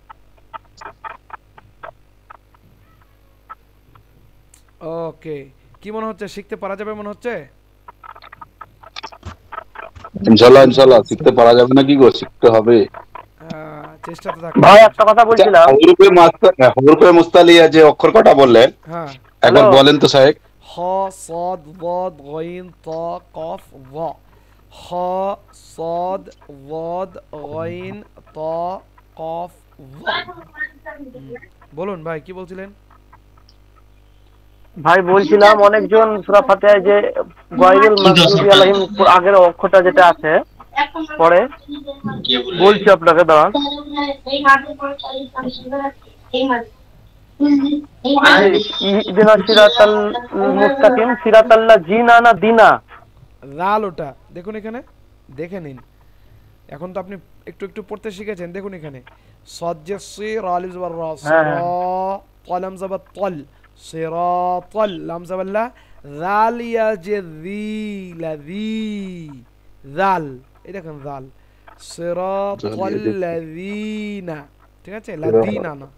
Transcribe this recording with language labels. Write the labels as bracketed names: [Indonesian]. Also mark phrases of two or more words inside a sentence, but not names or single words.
[Bangla] ওকে, কি মনে হচ্ছে, শিখতে পারা যাবে মনে হচ্ছে? ইনশাআল্লাহ শিখতে পারা যাবে না কি গো, শিখতে হবে। চেষ্টা তো থাকবে। ভাই একটা কথা বলছিলাম, [Arabic] حروف مستعلية [Bangla] যে অক্ষর কটা বললেন হ্যাঁ, একবার বলেন তো সাহেব। [Arabic] খ صاد ضاد غين طا قاف ظا। খ صاد ضاد غين طا قاف ظا। [Bangla] বলুন ভাই, কি বলছিলেন? ভাই বলছিলাম অনেকজন সূরা ফাতিহায় যে [Arabic] غير المغضوب عليهم [Bangla] আগের অক্ষরটা যেটা আছে পরে বলছি আপনাকে, দাঁড়ান। [Arabic] اهدنا الصراط المستقيم, সিরাতাল্লাহ জিনা না দিনা, [Bangla] রাল ওটা দেখুন, এখানে দেখে নিন। এখন তো আপনি একটু একটু পড়তে শিখেছেন, দেখুন এখানে صاد যে সির আলিফ জবর রা, সিরা কলম জবর তল, সিরাতাল লাম জবর লা, জাল ইয়া যে জি লাযী, জাল, এই দেখুন জাল, সিরাতাল্লাযীনা, ঠিক আছে, লাযীনা না।